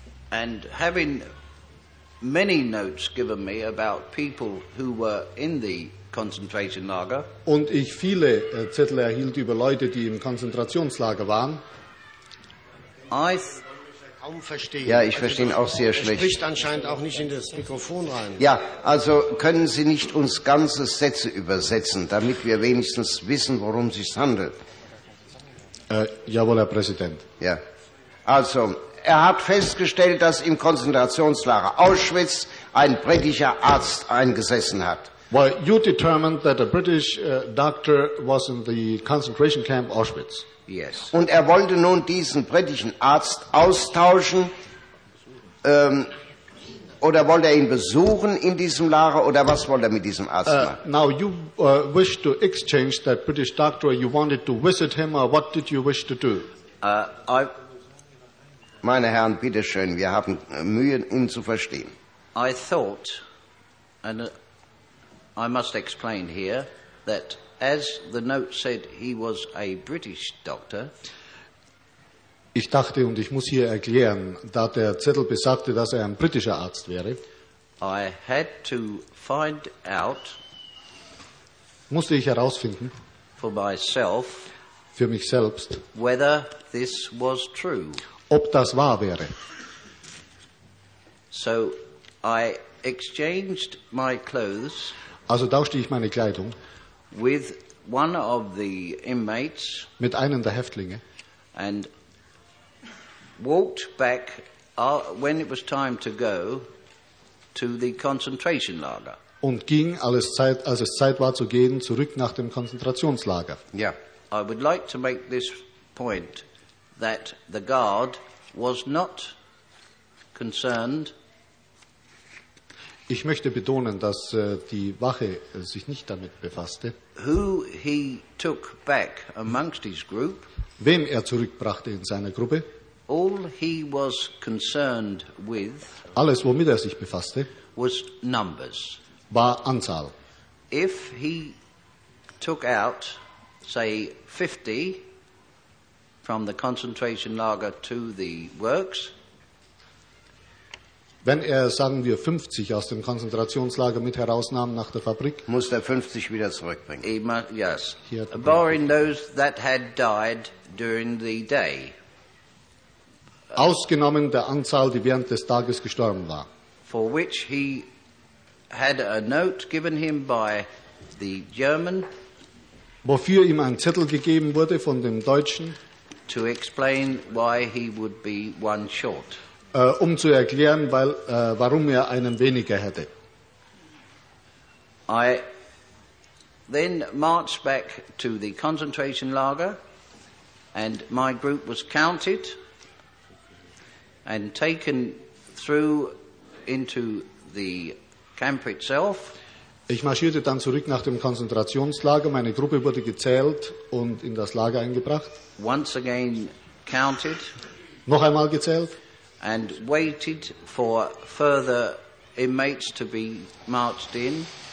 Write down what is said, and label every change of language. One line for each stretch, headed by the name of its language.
English: and having many notes given me about people who were in the concentration lager,
German: und ich viele Zettel erhielt über Leute, die im Konzentrationslager waren. Ich verstehe ihn auch sehr schlecht. Er spricht anscheinend auch nicht in das Mikrofon rein. Ja, also können Sie nicht uns ganze Sätze übersetzen, damit wir wenigstens wissen, worum es sich handelt? Jawohl, Herr Präsident. Ja. Also, er hat festgestellt, dass im Konzentrationslager Auschwitz ein britischer Arzt eingesessen hat.
English: Well, you determined that a British doctor was in the concentration camp Auschwitz. Yes.
German: Und er wollte nun diesen britischen Arzt austauschen, oder wollte er ihn besuchen in diesem Lager, oder was wollte er mit diesem Arzt machen?
English: Now you wish to exchange that British doctor, you wanted to visit him, or what did you wish to do?
German: Meine Herren, bitteschön, wir haben Mühe, ihn zu verstehen.
English: I thought, and I must explain here, that as the note said, he was a British doctor.
German: Ich dachte, und ich muss hier erklären, da der Zettel besagte, dass ein britischer Arzt wäre.
English: I had to find out.
German: Musste ich herausfinden.
English: For myself.
German: Für mich selbst.
English: Whether this was true.
German: Ob das wahr wäre.
English: So I exchanged my clothes.
German: Also tauschte ich meine Kleidung.
English: With one of the inmates,
German: mit einem der Häftlinge,
English: and walked back when it was time to go to the concentration lager.
German: Und ging, als es Zeit war zu gehen, zurück nach dem Konzentrationslager.
English: Yeah. I would like to make this point that the guard was not concerned.
German: Ich möchte betonen, dass die Wache sich nicht damit befasste.
English: Who he took back amongst his group?
German: Wem er zurückbrachte in seiner Gruppe?
English: All he was concerned with.
German: Alles, womit er sich befasste,
English: was numbers.
German: War Anzahl.
English: If he took out, say, 50 from the concentration lager to the works.
German: Wenn er, sagen wir, 50 aus dem Konzentrationslager mit herausnahm nach der Fabrik, muss er 50 wieder zurückbringen.
English: Yes. Barring those that had died during the day.
German: Ausgenommen der Anzahl, die während des Tages gestorben war.
English: For which he had a note given him by the German.
German: Wofür ihm ein Zettel gegeben wurde von dem Deutschen.
English: To explain why he would be one short.
German: Um zu erklären, weil, warum er einen weniger hätte.
English: I then marched back to the concentration lager and my group was counted and taken through into the camp itself.
German: Ich marschierte dann zurück nach dem Konzentrationslager. Meine Gruppe wurde gezählt und in das Lager eingebracht.
English: Once again counted.
German: Noch einmal gezählt.
English: And waited for further inmates to be marched in.